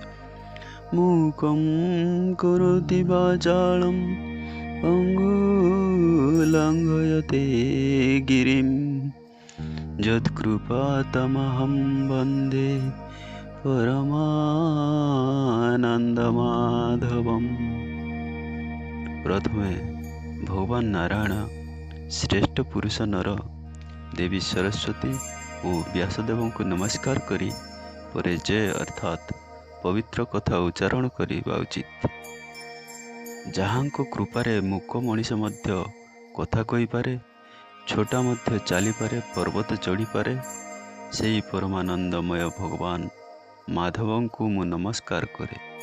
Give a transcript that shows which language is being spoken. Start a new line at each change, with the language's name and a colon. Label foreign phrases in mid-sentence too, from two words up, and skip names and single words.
Sanskrit: मूकं करोति वाचालं पङ्गुलङ्घयते गिरिं यत्कृपातमहं वन्दे परमानन्दमाधवम्।
Odia: ପ୍ରଥମେ ଭଗବାନ ନାରାୟଣ ଶ୍ରେଷ୍ଠ ପୁରୁଷ ନର ଦେବୀ ସରସ୍ୱତୀ ଓ ବ୍ୟାସଦେବଙ୍କୁ ନମସ୍କାର କରି ପରେ ଜୟ ଅର୍ଥାତ୍ ପବିତ୍ର କଥା ଉଚ୍ଚାରଣ କରିବା ଉଚିତ। ଯାହାଙ୍କ କୃପାରେ ମୂକ ମଣିଷ ମଧ୍ୟ କଥା କହିପାରେ, ଛୋଟା ମଧ୍ୟ ଚାଲିପାରେ, ପର୍ବତ ଚଢ଼ିପାରେ, ସେହି ପରମାନନ୍ଦମୟ ଭଗବାନ ମାଧବଙ୍କୁ ମୁଁ ନମସ୍କାର କରେ।